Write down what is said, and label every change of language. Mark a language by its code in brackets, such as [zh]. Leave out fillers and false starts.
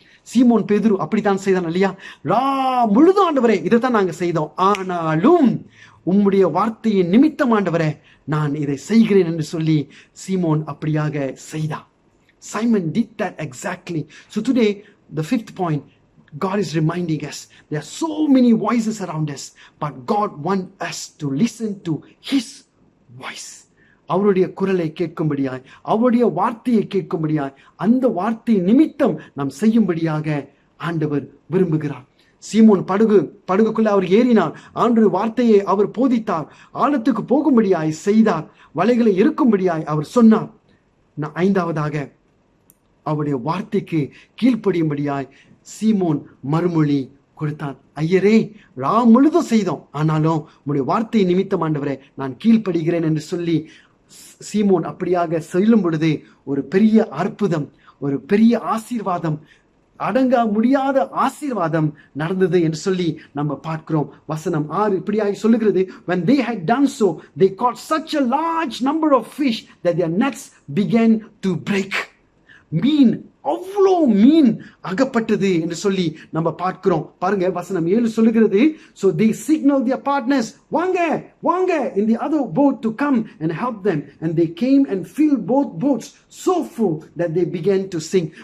[ta] சீமோன் பேதுரு அப்படித்தான் செய்தான் இல்லையா? முழுதும் ஆண்டவரே, இதைத்தான் நாங்க செய்தோம், ஆனாலும் உம்முடைய வார்த்தையின் நிமித்தம் ஆண்டவரே நான் இதை செய்கிறேன் என்று சொல்லி சீமோன் அப்படியாக செய்தான். [en] Simon did that exactly. So today, the 5th point, God is reminding us there are so many voices around us, but God wants us to listen to his voice. [ta] அவருடைய குரலை கேட்கும்படியாய், அவருடைய வார்த்தையை கேட்கும்படியாய், அந்த வார்த்தை நிமித்தம் நாம் செய்யும்படியாக ஆண்டவர் விரும்புகிறார். சீமோன் படகுக்குள்ள அவர் ஏறினார். ஆண்டவருடைய வார்த்தையை அவர் போதித்தார். ஆழத்துக்கு போகும்படியாய் செய்தார். வலைகளை இருக்கும்படியாய் அவர் சொன்னார். ஐந்தாவதாக அவருடைய வார்த்தைக்கு கீழ்ப்படியும்படியாய் சீமோன் மறுமொழி கொடுத்தான். ஐயரே, முழுதும் செய்தோம், ஆனாலும் உங்களுடைய வார்த்தை நிமித்தம் ஆண்டவரே நான் கீழ்ப்படுகிறேன் என்று சொல்லி சீமோன் அப்படியாக செல்லும் பொழுது ஒரு பெரிய அற்புதம், ஒரு பெரிய ஆசீர்வாதம், அடங்க முடியாத ஆசீர்வாதம் நடந்தது என்று சொல்லி நம்ம பார்க்கிறோம். வசனம் 6 இப்படியாக சொல்லுகிறது, [en] when they had done so they caught such a large number of fish that their nets began to break. [ta] மீன், அவ்வளோ மீன் அகப்பட்டது என்று சொல்லி நம்ம பார்க்கிறோம். பாருங்க, வசனம் 7 சொல்லுகிறது, [en] so they signaled their partners, [ta] வாங்க வாங்க [en] in the other boat to come and help them, and they came and filled both boats so full that they began to sink.